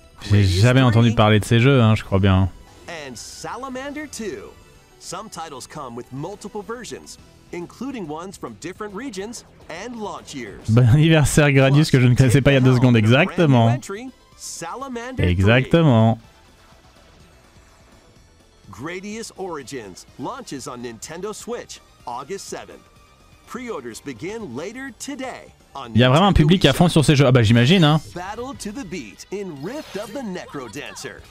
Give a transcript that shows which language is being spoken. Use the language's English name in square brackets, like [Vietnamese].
[French] J'ai jamais entendu parler de ces jeux, hein, je crois bien. [English] And Salamander 2. Some titles come with multiple versions, including ones from different regions and launch years. [French] Bon anniversaire Gradius que je ne connaissais pas il y a 2 secondes, exactement. Exactement. [English] Gradius Origins launches on Nintendo Switch August 7th. Pre-orders begin later today. [French] Il y a vraiment un public à fond sur ces jeux. Ah bah j'imagine hein. [English] Battle to the beat in Rift of the Necrodancer.